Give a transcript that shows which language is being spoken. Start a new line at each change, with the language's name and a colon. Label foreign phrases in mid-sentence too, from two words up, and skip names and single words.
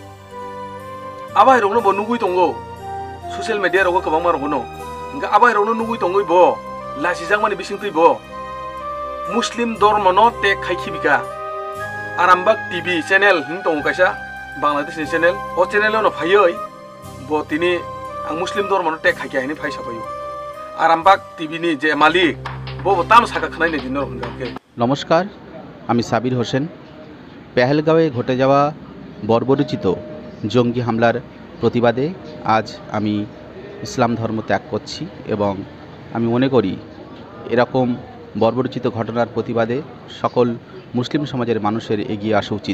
Kok Borok: आबाय रंनो ब नुगै दंगो ससियेल मीडिया रगो गोबां मारगनो इंगा आबाय रंनो नुगै दंगै ब लासि जांमानि बिसिं तै ब
Bangla: মুসলিম ধর্ম
Kok Borok: न टेक खायखिबिका आरामबाग टीवी चैनल हिं दं कैसा बांलादेशनि चैनल अ चैनल न फायै ब तिनि आं
Bangla: মুসলিম ধর্ম
Kok Borok: न टेक खायखिया हिनि फायसा फायो आरामबाग टीवी नि जे मालिक ब ताम साका खानायनि दिन रंगाके
Bangla: नमस्कार আমি সাবির হোসেন পেহেলগাঁওয়ে ঘটে যাওয়া বর্বরোচিত জঙ্গি হামলার প্রতিবাদে আজ আমি ইসলাম ধর্ম ত্যাগ করছি এবং আমি মনে করি এরকম বর্বরোচিত ঘটনার প্রতিবাদে সকল মুসলিম সমাজের মানুষের এগিয়ে আসা উচিত।